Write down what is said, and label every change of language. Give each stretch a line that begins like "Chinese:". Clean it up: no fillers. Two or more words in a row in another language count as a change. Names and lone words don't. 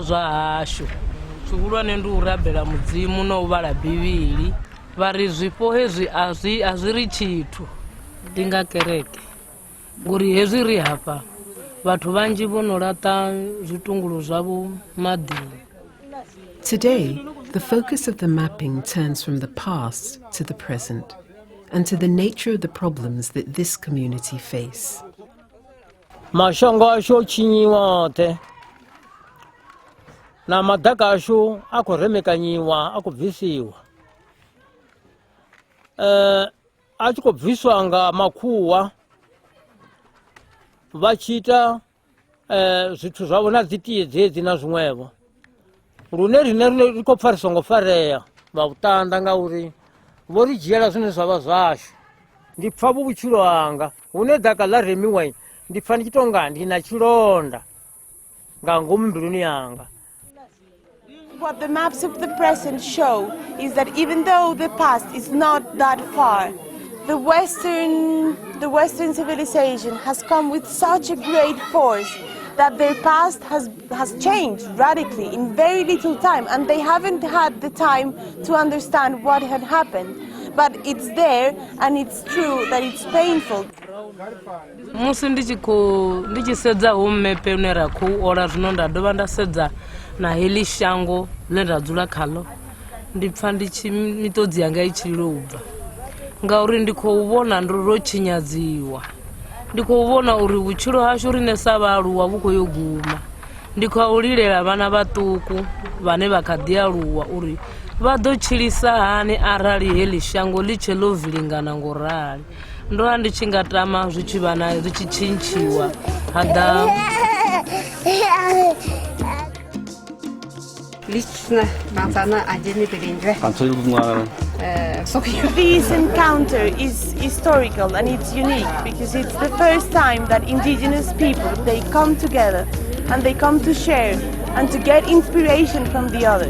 Venda: zwa hashu zwihulwane ndi u rabela mudzimu no vhala bivhili vari zwipo hezwi azwi tshithu ndi nga kereke ngori hezwi ri hafha vhathu vanzhi vho no laṱa zwitungulo zwavho maḓini.
English: Today, the focus of the mapping turns from the past to the present and to the nature of the problems that this community face.
Venda: Mashango asho chinyiwa te na madaka asho akoremekanyiwa akubvisiwa achikubviswa nga makhuwa vachita zwithu zvavo na dzitiye dzedzi na zwiṅwevho lune rine riko pfa ri songo fareya vha utanda ngauri vho ri dzhiela zwine zwavha zwashu. Ndi pfa vhutshilo hanga hune daka ḽa remiwa ndi pfa ndi tshi tonga ndi na tshilonda nga ngomu mbiluni yanga.
English: What the maps of the present show is that even though the past is not that far, the Western civilization has come with such a great force that their past has changed radically in very little time, and they haven't had the time to understand what had happened. But it's there, and it's true that it's painful.
Venda: Musi ndichi sedza homepe une ra khou ola zwino nda dovha nda sedza na heḽi shango ḽe nda dzula khaḽo ndi pfa mitodzi yanga i tshi lubva ngauri ndi khou vhona ro tshinyadziwa. Ndi khou vhona uri vhutshilo hashu rine sa vhaaluwa vhu khou yo guma. Ndi khou lilela vhana vhaṱuku vhane vha kha ḓi aluwa uri vha ḓo tshilisa hani arali heḽi shango ḽi tshe ḽo vilingana ngorali. Ndo vha ndi tshi nga tama zwi tshi vha na zwi tshi tshintshiwa hada
English: This encounter is historical and it's unique because it's the first time that indigenous people, they come together and they come to share and to get inspiration from the others.